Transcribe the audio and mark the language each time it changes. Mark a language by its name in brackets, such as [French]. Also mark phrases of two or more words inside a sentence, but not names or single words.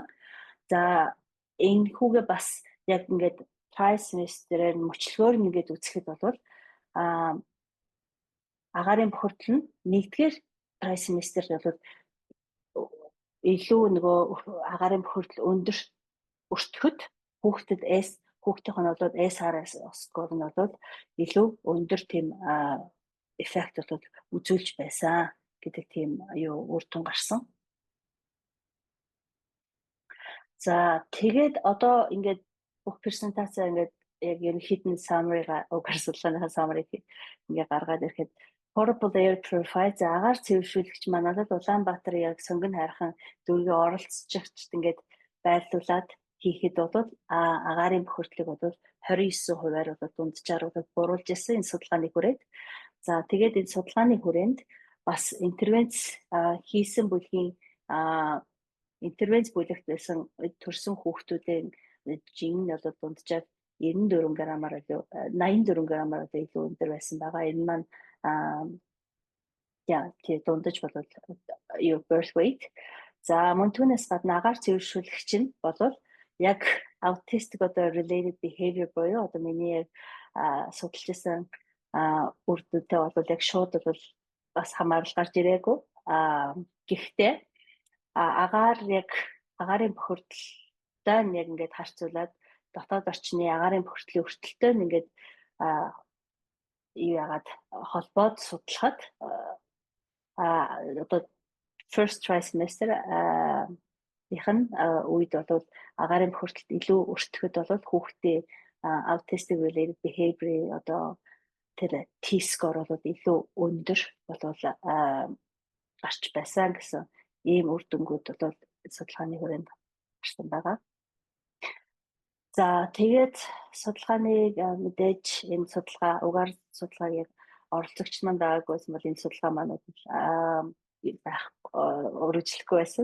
[Mongolian] За энэхүүгээ бас яг ингээд [English] tri semester- [Mongolian] ээр мөчлөгөөр ингээд үзэхэд бол агаарын бохирдол нь нэгдүгээр [English] tri semester- [Mongolian] д бол илүү нөгөө агаарын бохирдол өндөр өртөхөд хүүхдийнх нь бол [English] SRS score [Mongolian] нь бол илүү өндөр тийм эффект бол үзүүлж байсан гэдэг тийм үр дүн гарсан. За тэгээд одоо ингээд бүх презентацаа ингээд яг ерөнхийдөө summary-га угаар судалгааныхаа summary-г ингээд гаргаад ирэхэд [English] portable air purifier [Mongolian] за агаар цэвэршүүлэгч маань бол Улаанбаатар яг сонгон хайрхан дүүргийн оролцогчд ингээд байрлуулад хийхэд бол агаарын бохирдлыг бол 29%-аар бол дунджаар бол буруулж ирсэн энэ судалгааны хүрээнд. За тэгээд энэ судалгааны хүрээнд бас интервенц хийсэн бүлгийн интервенц бүлэгт байсан төрсэн хүүхдүүдийн жин нь бол дунджаар 94 граммаар 84 граммаар илүү өндөр байсан байгаа. Энэ маань тий дундаж бол [English] birth weight. [Mongolian] За мөн түүнээс гадна агаар цэвэршүүлэгч нь бол яг autistic одоо [English] related behavior [Mongolian] буюу одоо миний судалж байсан үр дүнтэй бол яг шууд бол бас хамаарал гарч ирээгүй. Гэхдээ агаарын бохирдолтой яг ингээд харьцуулаад дотоод орчны агаарын бохирдлын өртөлтөд ингээд яагаад холбоод судлахад одоо [English] first trimester [Mongolian] ихэн үед бол агаарын бохирдолд илүү өртөхөд бол хүүхдээ [English] autistic related behavior [Mongolian] одоо тэр T-score бол илүү өндөр болвол гарч байсан гэсэн ийм үр дүнгууд бол судалгааны хүрээнд гарсан байгаа. За тэгээд судалгааныг мэдээж энэ судалгаа угаар судалгааг оролцогч маань байгаагүй байсан бол энэ судалгаа маань байх үргэлжлэхгүй байсан.